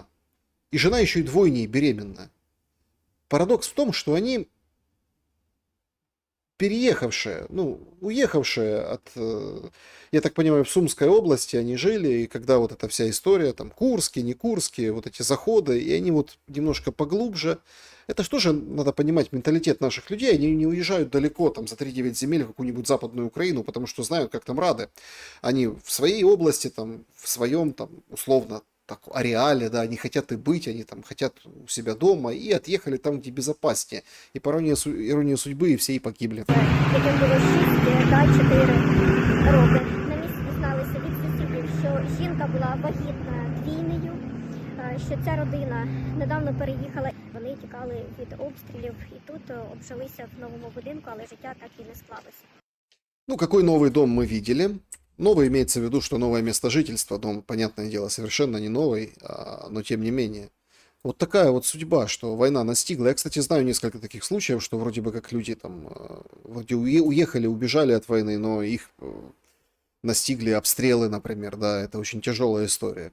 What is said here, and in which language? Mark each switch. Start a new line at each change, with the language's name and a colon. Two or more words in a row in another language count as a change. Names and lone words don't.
Russian: И жена еще и двойней беременная. Парадокс в том, что они переехавшие, ну, уехавшие от, я так понимаю, в Сумской области они жили, и когда вот эта вся история, там, Курские, не Курские, вот эти заходы, и они вот немножко поглубже, это же тоже надо понимать менталитет наших людей, они не уезжают далеко, там, за 3-9 земель в какую-нибудь Западную Украину, потому что знают, как там рады. Они в своей области, там, в своем, там, условно, так, ареале, да, они хотят и быть, они там хотят у себя дома, и отъехали там, где безопаснее. И по иронии судьбы, и все и погибли.
Ukrainian: Яким було 6 та 4 роки. На місці дізналися від сусідів, що жінка була вагітна двійнею, що ця родина недавно переїхала. Вони тікали від обстрілів і тут обжилися в новому будинку, але життя так і не склалося.
Russian: Ну, какой новый дом мы видели? Новый имеется в виду, что новое место жительства. Дом, понятное дело, совершенно не новый, но тем не менее. Вот такая вот судьба, что война настигла. Я, кстати, знаю несколько таких случаев, что вроде бы как люди там вроде уехали, убежали от войны, но их настигли обстрелы, например, да, это очень тяжелая история.